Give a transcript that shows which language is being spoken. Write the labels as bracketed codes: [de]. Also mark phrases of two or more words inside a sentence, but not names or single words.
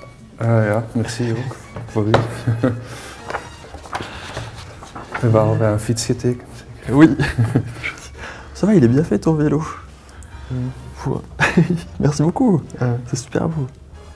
[nl] Ja, merci ook voor u. We hebben al bij een fiets getekend. [fr] Oui. Ça va, il est bien fait ton vélo. Merci beaucoup. C'est super beau.